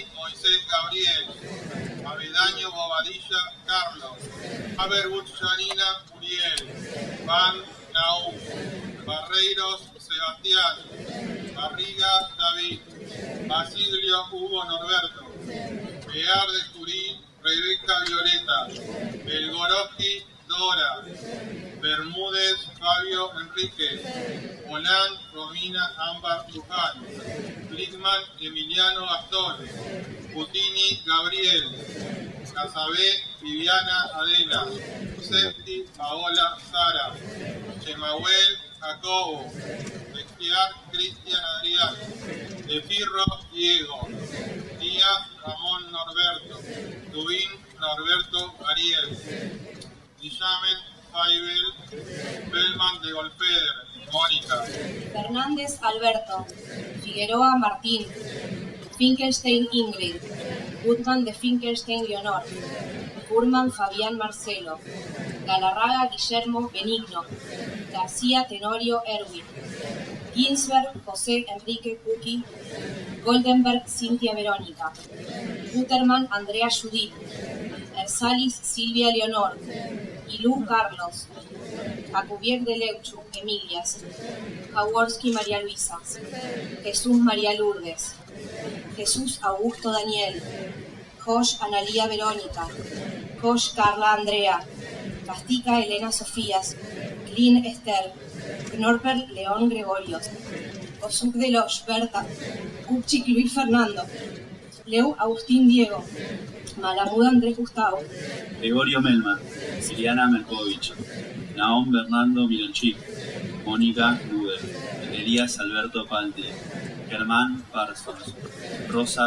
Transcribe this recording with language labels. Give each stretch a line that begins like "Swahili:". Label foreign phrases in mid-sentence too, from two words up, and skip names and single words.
Spanish: Moisés Gabriel, Avedaño Bobadilla Carlos, Haberbuch Janina Uriel, Van Naum, Barreiros Sebastián, Barriga David, Basilio Hugo Norberto, Bear de Turín Rebeca Violeta, Belgoroski Dora, Bermúdez Fabio Enrique, Molán Romina Ámbar Luján, Blickman Emiliano Gastón, Putini Gabriel, Casabé Viviana Adela, Septi Paola Sara, Chemahuel Jacobo, Bestiar Cristian Adrián, De Pirro Diego, Díaz Ramón Norberto, Tubín Norberto Ariel, Guillamen Faibel, Bellman de Golfeder, Mónica. Fernández Alberto, Figueroa Martín, Finkelstein Ingrid, Gutman de Finkelstein Leonor, Furman Fabián Marcelo, Galarraga Guillermo Benigno, García Tenorio Erwin, Ginsberg José Enrique Cuqui, Goldenberg Cintia Verónica, Guterman Andrea Judith, Ersalis Silvia Leonor, Ilú Carlos, Acubier de Leuchu Emilias, Jaworski María Luisa, Jesús María Lourdes, Jesús Augusto Daniel, Josh Analía Verónica, Josh Carla Andrea, Castica Elena Sofías, Lynn Esther, Knorper León Gregorio, Osuk de Loch Berta, Kupchik Luis Fernando, Leu Agustín Diego, Malamud Andrés Gustavo, Gregorio Melman, Siliana Melkovich, Naom Bernardo Mironchik, Mónica Luder, Elías Alberto Palti, Germán Parsons, Rosa